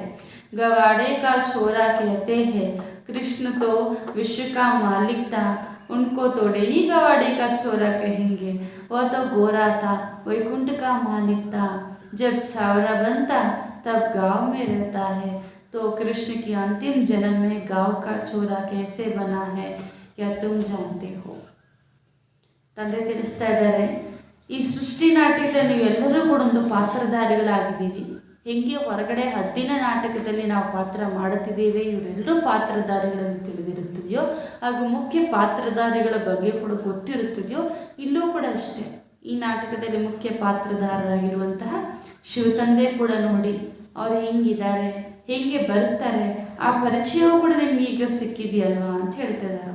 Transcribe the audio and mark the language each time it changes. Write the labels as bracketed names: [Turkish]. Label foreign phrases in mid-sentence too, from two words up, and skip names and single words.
[Hindi] गवाड़े का छोरा कहते हैं, कृष्ण तो विश्व का मालिक था, उनको थोड़े ही गवाड़े का छोरा कहेंगे, वह तो गोरा था, वैकुंठ का मालिक था। जब सावरा बनता तब गांव में रहता है, तो कृष्ण की अंतिम जन्म में गांव का छोरा कैसे बना है, क्या तुम जानते हो? [Kannada] ತಂದೆ ತಿಳಿಸ್ತಾ ಇದ್ದಾರೆ, ಈ ಸೃಷ್ಟಿ ನಾಟ್ಯದ ನೀವೆಲ್ಲರೂ ಕೂಡ ಒಂದು ಪಾತ್ರಧಾರಿಗಳಾಗಿದ್ದೀರಿ। ಹೆಂಗೆ ಹೊರಗಡೆ ಹದ್ದಿನ ನಾಟಕದಲ್ಲಿ ನಾವು ಪಾತ್ರ ಮಾಡುತ್ತಿದ್ದೇವೆ, ಇವರೆಲ್ಲರೂ ಪಾತ್ರಧಾರಿಗಳನ್ನು ತಿಳಿದಿರುತ್ತದೆಯೋ, ಹಾಗೂ ಮುಖ್ಯ ಪಾತ್ರಧಾರಿಗಳ ಬಗ್ಗೆ ಕೂಡ ಗೊತ್ತಿರುತ್ತದೆಯೋ, ಇಲ್ಲೂ ಕೂಡ ಅಷ್ಟೇ ಈ ನಾಟಕದಲ್ಲಿ ಮುಖ್ಯ ಪಾತ್ರಧಾರರಾಗಿರುವಂತಹ ಶಿವತಂದೆ ಕೂಡ ನೋಡಿ ಅವರು ಹೆಂಗಿದ್ದಾರೆ, ಹೆಂಗೆ ಬರ್ತಾರೆ, ಆ ಪರಿಚಯವೂ ಕೂಡ ನಿಮ್ಗೆ ಈಗ ಸಿಕ್ಕಿದೆಯಲ್ವಾ ಅಂತ ಹೇಳ್ತಿದ್ದಾರವ।